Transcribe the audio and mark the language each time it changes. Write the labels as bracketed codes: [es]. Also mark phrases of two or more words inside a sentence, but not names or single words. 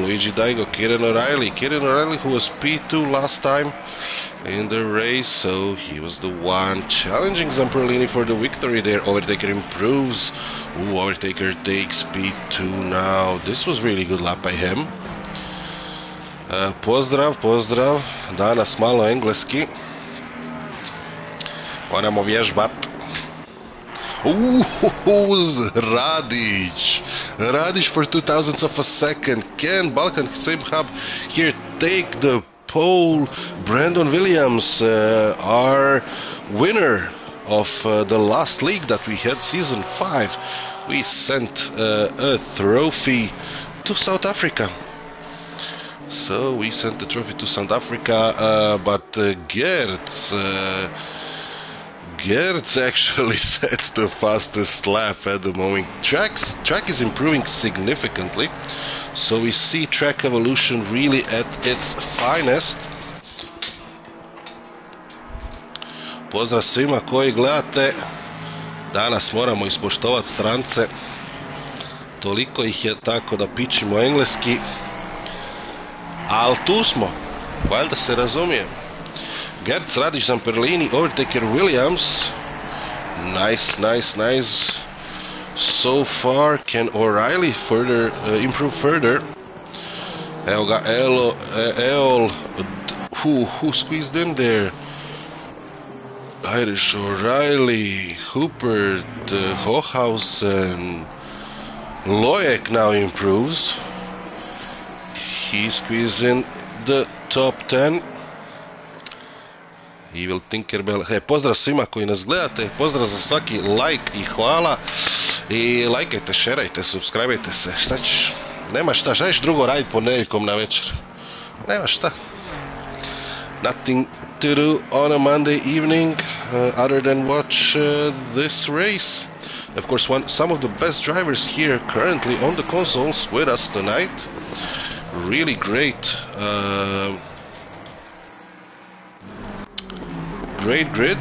[en] Luigi Daigo, Kieran O'Reilly. Kieran O'Reilly, who was P2 last time in the race, so he was the one challenging Zamperlini for the victory there. Overtaker improves. Ooh, Overtaker takes P2 now. This was really good lap by him. [bs] Pozdrav, pozdrav. Danas malo engleski. Moramo vježbat. Radic. [en] Radic for 2,000ths of a second. Can Balkan SimHub here take the pole? Brandon Williams, our winner of the last league that we had, season 5. We sent a trophy to South Africa. So we sent the trophy to South Africa, but Gertz actually sets the fastest lap at the moment. Track is improving significantly, so we see track evolution really at its finest. [bs] Pozdrav svima koji gledate. Danas moramo ispoštovati strance. Toliko ih je, tako da pičimo engleski. Ali tu smo, valjda se razumije. Gertz, Radic, Zamperlini, Overtaker, Williams. [en] Nice, nice, nice. So far, can O'Reilly further improve further? [bs] Evo ga, Eol. [en] Who squeezed in there? Irish, O'Reilly, Hooper, Hohausen. Loek now improves. He squeezes in the top 10. Evil Tinkerbell. [bs] Pozdrav svima koji nas gledate. Pozdrav za svaki like i hvala. I lajkajte, šerajte, subscribeajte se. Šta ćeš? Nema šta. Šta ćeš drugo raditi ponedjeljkom na večer? Nema šta. [en] Nothing to do on a Monday evening other than watch this race. Of course, some of the best drivers here currently on the consoles with us tonight. Really great great grid.